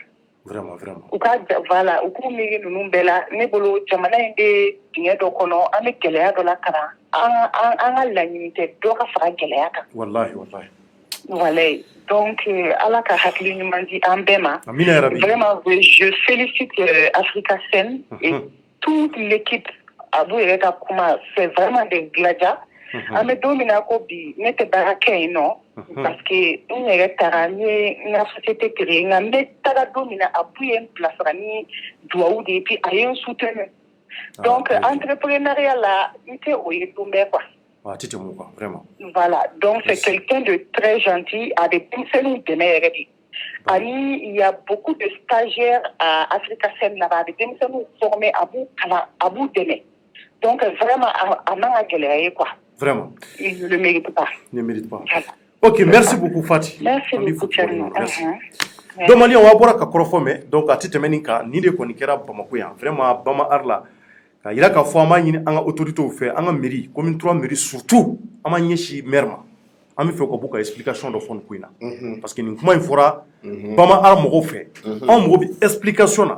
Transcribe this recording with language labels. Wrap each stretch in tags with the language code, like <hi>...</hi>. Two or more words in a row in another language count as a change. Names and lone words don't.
<fr>Vraiment.</fr> <bm>U ka voilà u k'u miiri ninnu bɛɛ la ne bolo jamana in bɛ dingɛ dɔ kɔnɔ an bɛ gɛlɛya dɔ la kalan an ka laɲini tɛ dɔ ka fara gɛlɛya kan. Wallahi.</bm> <fr>Voilà donc</fr> <bm>ala ka hakili ɲuman di an bɛɛ ma. Amina yarabi.</bm> <fr>Vraiment je félicite Africa Scène et toute l'équipe</fr> <bm>a bu yɛrɛ ka kuma</bm> <fr>c'est vraiment des gladiateurs.</fr> <bm>An bɛ don min na ko bi ne tɛ baara kɛ yen nɔ</bm> <fr>parce que</fr> <bm>n yɛrɛ taara n ye n ka</bm> <fr>société créer</fr> <bm>nka n bɛ taga don min na a bu ye n bilasira ni duwawu de ye puis a ye n soutenu</bm> <fr>donc entrepreneuriat</fr> <bm>la n tɛ o ye don bɛɛ quoi. A tɛ tɛmɛ o kan vraiment.</bm> <fr>Voilà donc c'est quelqu'un de très gentil</fr> <bm>a bɛ denmisɛnninw dɛmɛ yɛrɛ de ani</bm> <fr>il y a beaucoup de stagiaires à Africa Scène là-bas</fr> <bm>a bɛ denmisɛnninw former a b'u kalan a b'u dɛmɛ</bm> <fr>donc vraiment</fr> <bm>a man ka gɛlɛya ye quoi.</bm> <fr>Vraiment. Il ne le mérite pas. Il ne mérite pas. Voilà. Ok, merci beaucoup Fati. Merci beaucoup Tcherno. Donc Mali on va</fr> <bm>bora ka kɔrɔfɔ mɛ donc a tɛ tɛmɛ nin kan ni de kɔni kɛra Bamako yan vraiment Bama Art la ka yira ka fɔ an b'a ɲini an ka autorités fɛ an ka</bm> <fr>mairie commune 3 mairie surtout</fr> <bm>an b'a ɲɛsin maire ma an bɛ fɛ ka bɔ ka explication dɔ fɔ nin ko in na</bm> <fr>parce que</fr> <bm>nin kuma in fɔra Bama Art mɔgɔw fɛ an mɔgɔ bɛ explication na</bm>